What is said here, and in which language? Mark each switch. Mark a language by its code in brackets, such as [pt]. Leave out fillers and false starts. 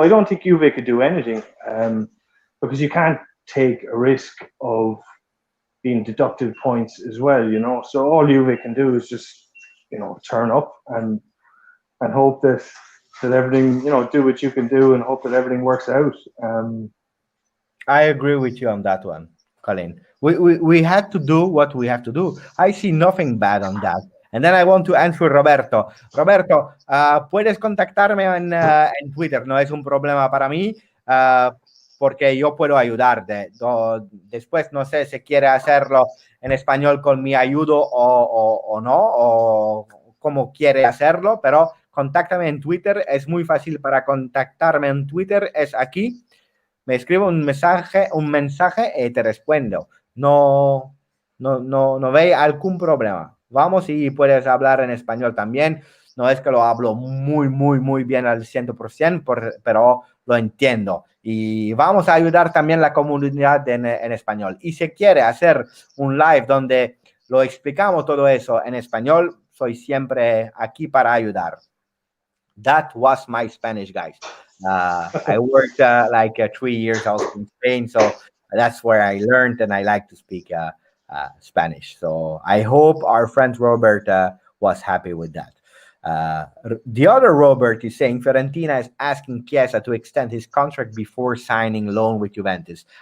[en] I don't think Juve could do anything, because you can't take a risk of being deducted points as well, So all Juve can do is just, turn up and hope that everything, do what you can do and hope that everything works out. I agree with you on that one, Colin. We had to do what we have to do. I see nothing bad on that. And then I want to answer Roberto. [es] Roberto, puedes contactarme en Twitter. No es un problema para mí, porque yo puedo ayudarte. Después no sé si quiere hacerlo en español con mi ayudo o no, o cómo quiere hacerlo, pero contáctame en Twitter. Es muy fácil para contactarme en Twitter. Es aquí. Me escribo un mensaje y te respondo. No no veis algún problema. Vamos y puedes hablar en español también. No es que lo hablo muy bien al 100%, pero lo entiendo. Y vamos a ayudar también a la comunidad en español. Y si quiere hacer un live donde lo explicamos todo eso en español, soy siempre aquí para ayudar. [en] That was my Spanish, guys. I worked like 3 years also in Spain, so that's where I learned, and I like to speak Spanish. So I hope our friend Robert was happy with that. The other Robert is saying Fiorentina is asking Chiesa to extend his contract before signing loan with Juventus.